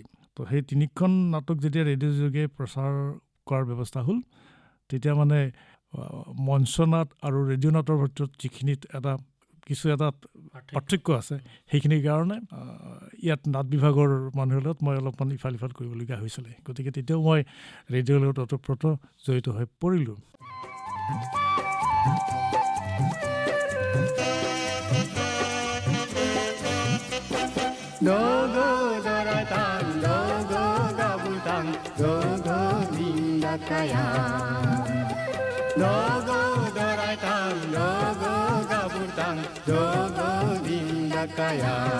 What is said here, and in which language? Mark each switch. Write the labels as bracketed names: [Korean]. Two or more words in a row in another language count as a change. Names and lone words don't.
[Assamese] তো সেই 3খন নাটক যেতিয়া ৰেডিঅ' যোগে প্ৰচাৰ কৰাৰ ব্যৱস্থা হ'ল, তেতিয়া মানে মঞ্চ নাট আৰু ৰেডিঅ' নাটৰ ভিতৰত যিখিনিত এটা পাৰ্থক্য আছে, সেইখিনিৰ কাৰণে ইয়াত নাট বিভাগৰ মানুহৰ লগত মই অলপমান ইফাল কৰিবলগীয়া হৈছিলে। গতিকে তেতিয়াও মই ৰেডিঅ'ৰ লগত ওতঃপ্ৰোত জড়িত হৈ পৰিলোঁ। [Bodo] Dogo doratan, dogo gabutang, dogo dindakaya. Dogo doratan, dogo gabutang, dogo dindakaya.